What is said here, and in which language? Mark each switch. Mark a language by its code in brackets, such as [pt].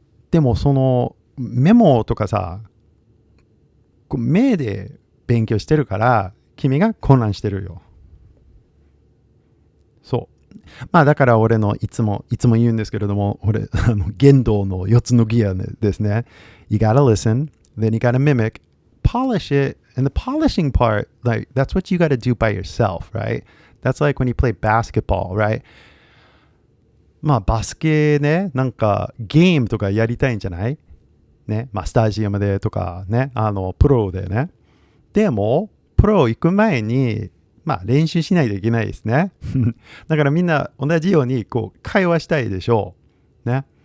[ja] でもそのメモとかさ、目で勉強してるから、君が混乱してるよ。そう。だから俺のいつも言うんですけれども、俺、言動の4つのギアですね。 [en] You gotta listen, then you gotta mimic, polish it, and the polishing part, like, that's what you gotta do by yourself, right? That's like when you play basketball, right? [ja] バスケね、なんかゲームとかやりたいんじゃないね。スタジアムでとかね、プロでね。でも、プロ行く前に、練習しないといけないですね。だからみんな同じように会話したいでしょう。ね。